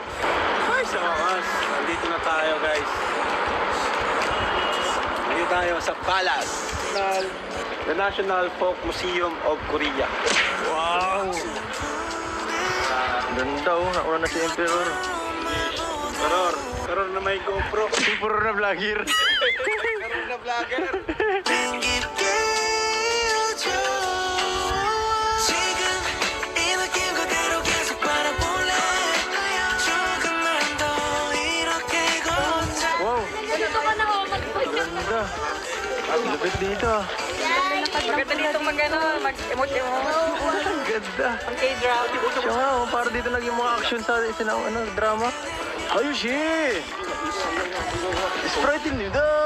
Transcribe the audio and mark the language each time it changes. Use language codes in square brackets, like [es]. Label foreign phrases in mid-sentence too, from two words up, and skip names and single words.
[tl] Ay, sa wakas. Nandito na tayo, guys. Nandito tayo sa Palace. [en] The National Folk Museum of Korea. Wow! [tl] Ganda oh, nauna na si Emperor. Karoon na may GoPro. Emperor na vlogger. Karoon na vlogger. [ko] 깊게 웃어 지금 이 느낌 그대로 계속 바라볼래 조금만 더 이렇게 걷자 Wow! [tl] Gusto ko na ako mag-picture. Ganda. Ang lupit dito. Maganda dito mag-emote-emote. Ang ganda. K-drama. Siya nga, oh, para dito naging mga action sa drama. Ayos eh! Sprite nito!